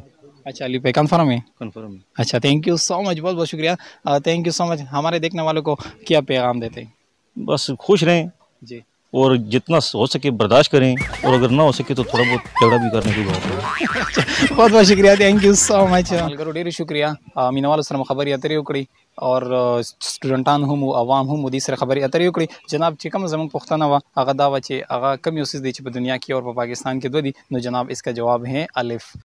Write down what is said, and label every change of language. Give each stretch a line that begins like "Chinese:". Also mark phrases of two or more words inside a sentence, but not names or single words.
Urdu: اچھا علی پہ کنفرم ہے. کنفرم. اچھا
English: thank you so much.
Urdu: بہت بہت شکریہ.
English: thank you so much.
Urdu: ہمارے دیکھنے والوں کو کیا پیغام دیتے ہیں؟ بس خوش رہیں جی. اور جتنا ہو سکے برداشت کریں، اور اگر نہ ہو سکے تو تھوڑا بہت جھگڑا بھی کرنے کی بات ہے. بہت بہت شکریہ.
English: thank you so much.
Pashto: ډېر شکریہ. مینوالو سره خبرې اترې وکړي اور سټوډنټان هم عوام هم دې سره خبرې اترې وکړي. جناب چې کوم زموږ پوښتنه وه هغه دا وه چې هغه کوم یو څیز دی چې په دنیا کې اور په پاکستان کې دوه دي، نو جناب
Urdu: اس کا جواب ہے الف.